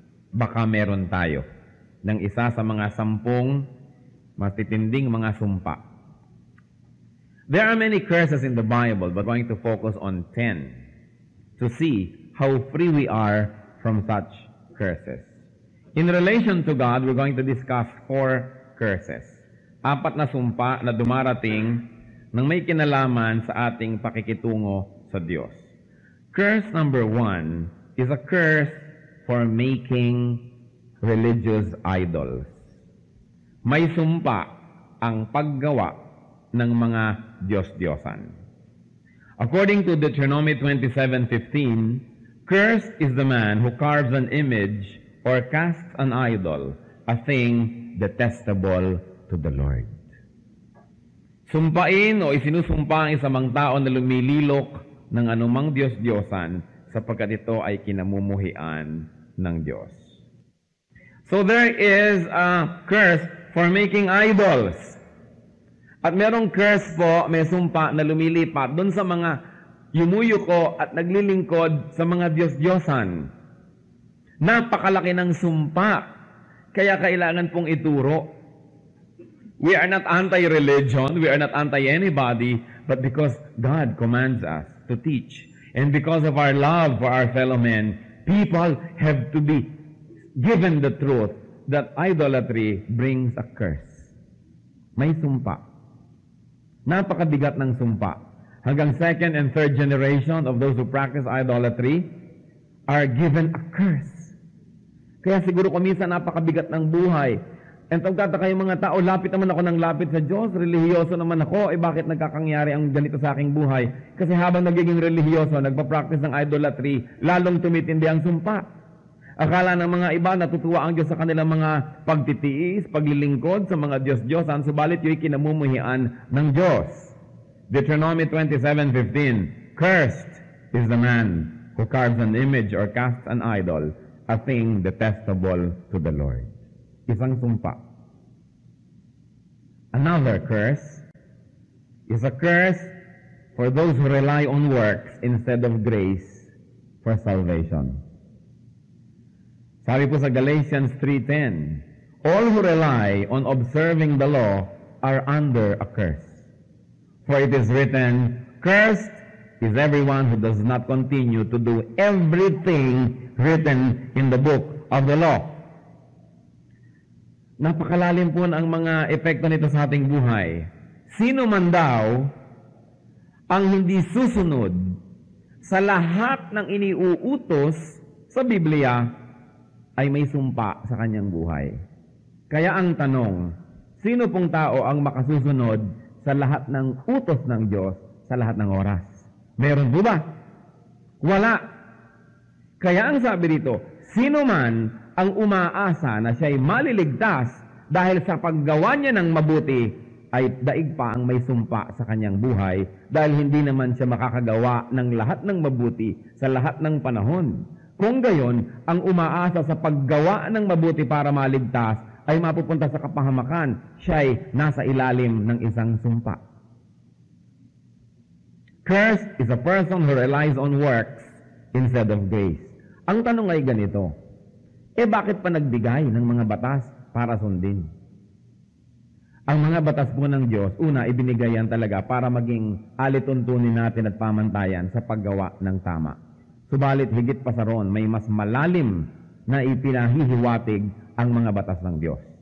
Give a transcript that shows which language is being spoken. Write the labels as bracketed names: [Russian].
[Filipino] Baka meron tayo ng isa sa mga 10 matitinding mga sumpa. [English] There are many curses in the Bible, but we're going to focus on 10 to see how free we are from such curses. In relation to God, we're going to discuss 4 curses. [Filipino] 4 na sumpa na dumarating nang may kinalaman sa ating pakikitungo sa Diyos. [English] Curse number 1 is a curse for making religious idols. [Filipino] May sumpa ang paggawa ng mga Diyos-Diyosan. [English] According to Deuteronomy 27:15, cursed is the man who carves an image or casts an idol, a thing detestable to the Lord. [Filipino] Sumpain o isinusumpa ang isang tao na lumililok ng anumang Diyos-Diyosan sapagkat ito ay kinamumuhian ng Diyos. [English] So there is a curse for making idols. [Filipino] At merong curse po, may sumpa na lumilipat doon sa mga yumuyuko at naglilingkod sa mga Diyos-Diyosan. Napakalaki ng sumpa, kaya kailangan pong ituro. [English] We are not anti-religion, we are not anti-anybody, but because God commands us to teach, and because of our love for our fellow men, people have to be given the truth that idolatry brings a curse. [Filipino] May sumpa. Napakabigat ng sumpa. Hanggang [English] 2nd and 3rd generation of those who practice idolatry are given a curse. [Filipino] Kaya siguro kuminsan napakabigat ng buhay. And pagkataka yung mga tao, lapit naman ako ng lapit sa Diyos, relihiyoso naman ako, bakit nagkakangyari ang ganito sa aking buhay? Kasi habang nagiging relihiyoso, nagpa-practice ng idolatry, lalong tumitindi ang sumpa. Akala ng mga iba, natutuwa ang Diyos sa kanilang mga pagtitiis, paglilingkod sa mga Diyos-Diyosan, subalit yung kinamumuhian ng Diyos. [English] Deuteronomy 27:15, cursed is the man who carves an image or casts an idol, a thing detestable to the Lord. [Filipino] Isang sumpa. [English] Another curse is a curse for those who rely on works instead of grace for salvation. [Filipino] Sabi po sa [English] Galatians 3:10, all who rely on observing the law are under a curse. For it is written, cursed is everyone who does not continue to do everything written in the book of the law. [Filipino] Napakalalim po ang mga epekto nito sa ating buhay. Sino man daw ang hindi susunod sa lahat ng iniuutos sa Biblia ay may sumpa sa kanyang buhay. Kaya ang tanong, sino pong tao ang makasusunod sa lahat ng utos ng Diyos sa lahat ng oras? Meron po ba? Wala. Kaya ang sabi dito, sino man ang umaasa na siya'y maliligtas dahil sa paggawa niya ng mabuti, ay daig pa ang may sumpa sa kanyang buhay dahil hindi naman siya makakagawa ng lahat ng mabuti sa lahat ng panahon. Kung gayon, ang umaasa sa paggawa ng mabuti para maligtas ay mapupunta sa kapahamakan, siya'y nasa ilalim ng isang sumpa. [English] Cursed is a person who relies on works instead of grace. [Filipino] Ang tanong ay ganito, bakit pa nagbigay ng mga batas para sundin? Ang mga batas po ng Diyos, una, ibinigay yan talaga para maging alituntunin natin at pamantayan sa paggawa ng tama. Subalit, higit pa sa roon, may mas malalim na ipinahihiwatig ang mga batas ng Diyos.